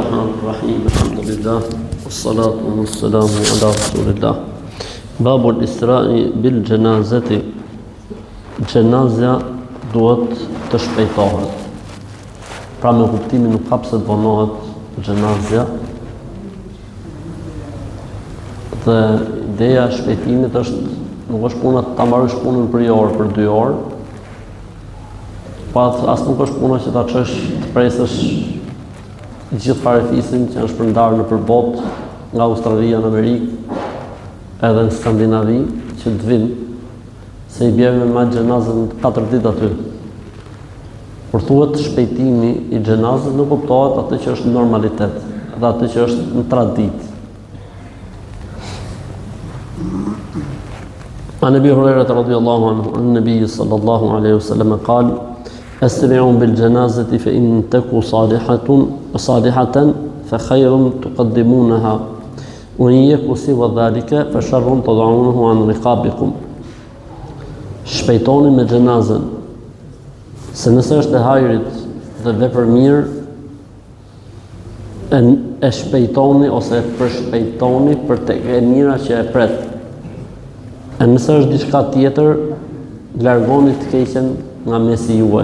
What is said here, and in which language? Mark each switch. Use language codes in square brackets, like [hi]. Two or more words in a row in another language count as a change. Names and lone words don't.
[ar] Bismillahirrahmanirrahim. Alhamdulillah. والصلاة والسلام على رسول الله. باب الإسراع بالجنازة. [sq] Gjenazja duhet të shpejtohet. Pra me kuptimin nuk hapse të vonohet gjenazja. Dhe ideja e shpejtimit është nuk është puna ta marrësh punën për një orë, për 2 orë. Pa as nuk është puna që ta çesh të presësh gjithë farefisin që është përndarë në përbot nga Australia në Amerikë edhe në Skandinavi që të vinë se i bjeve me gjenazën 4 ditë aty. Por thuhet shpejtimi i gjenazës nuk kuptohet atë që është normalitet dhe atë që është në traditë. [ar] عن أبي هريرة رضي الله عنه عن النبي صلى الله عليه وسلم قال أسرعوا بالجنازة فإن تكو صالحة فخير تقدمونها وإن يكو سوى ذلك فشر تضعونه عن رقابكم. [sq] Shpejtoni me gjenazën, se nëse është e hajrit dhe vepër mirë, e shpejtoni ose e përshpejtoni për tek e mira që e pret. E nëse është diçka tjetër, largoni të keqen nga mesi juaj.